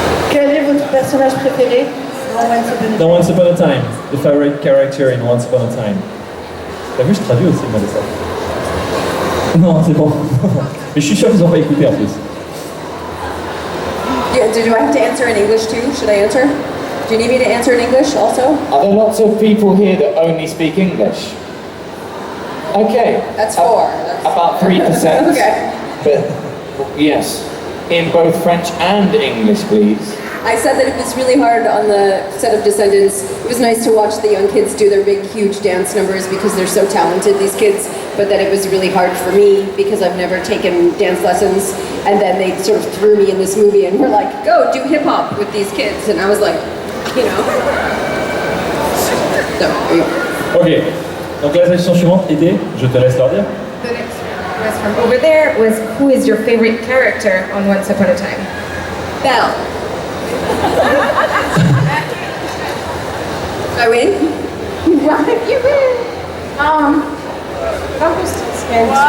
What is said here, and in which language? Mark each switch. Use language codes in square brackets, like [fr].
[fr] Quel est votre personnage préféré [en] Dans Once Upon a Time, the favorite character in Once Upon a Time. [fr] T'as vu, je traduis aussi moi de ça. Non, c'est bon. Mais je suis sûr qu'ils n'ont pas écouté en plus. [en] Yeah, do I have to answer in English too? Should I answer? Do you need me to answer in English also? Are there lots of people here that only speak English? Okay. That's four. About 3%. Okay. But yes, in both French and English, please. I said that it was really hard on the set of Descendants. It was nice to watch the young kids do their big, huge dance numbers because they're so talented, these kids, but that it was really hard for me because I've never taken dance lessons. And then they sort of threw me in this movie and were like, go do hip hop with these kids. And I was like, you know. So, there you go. Ok. [fr] Donc la section suivante était, je te laisse leur dire. [en] The next one was from over there was who is your favorite character on Once Upon a Time? Belle. I win? Right, you win. I'm just scared.